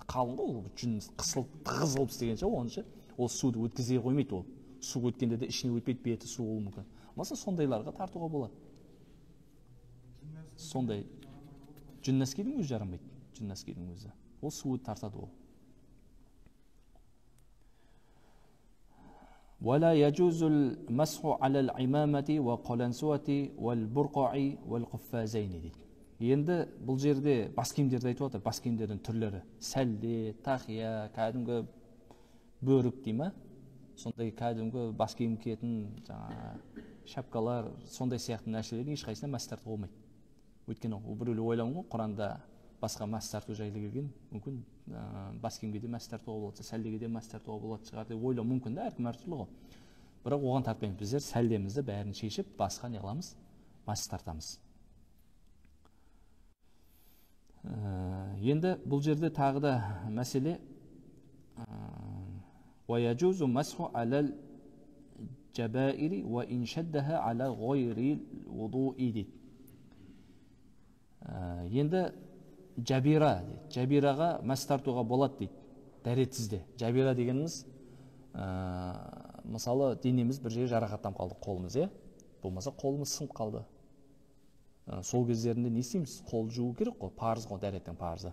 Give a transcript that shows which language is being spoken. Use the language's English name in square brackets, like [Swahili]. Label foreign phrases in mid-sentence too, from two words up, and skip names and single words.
[Kazakh] Қалың ғой, жүн қысылып, тығыз болып істеген ше, оны ше. Ол суды өткізе қоймайды ол. Су өткенде де ішіне өтпейді, беті су болуы мүмкін. Маса сондайларға тартуға болады. Сондай жүн нәскидің өзі жарамайды. Жүн нәскидің өзі. Ол суды тартады ол. [Arabic] ولا يجوز المسح على العمامة والقلنسوة والبرقع والقفازين дейді. [Kazakh] Енді бұл жерде бас киімдерді айтып отыр, бас киімдердің түрлері. Сәлде, тақия, кәдімгі бөрік дей ма? Сондай кәдімгі бас киім киетін шапкалар, сондай сияқты нәрселердің ешқайсысына мәс тартуға болмайды. Өйткені біреулер ойлауы ғой, Құранда басқа мәс тарту жайлы келген, мүмкін бас киімге де мәс тартуға болады, сәлдеге де мәс тартуға болады шығар деп ойлау мүмкін да, әркім әртүрлі ғой. Бірақ оған тартпаймыз. Біздер сәлдемізді бәрін шешіп, басқа не қыламыз? Мәс тартамыз. Енді бұл жерде тағы да мәселе [Arabic] ويجوز مسح على الجبائر وإن شدها على غير الوضوء [Kazakh] дейді. Енді жабираға мәс тартуға болады дейді, дәретсізде. Жабира дегеніміз, мысалы, денеміз бір жерге жарақаттанып қалды, қолымыз, болмаса қолымыз сынып қалды. Сол кездерінде не істейміз? Қол жуу керек қой, парыз ғой, дәреттің парызы.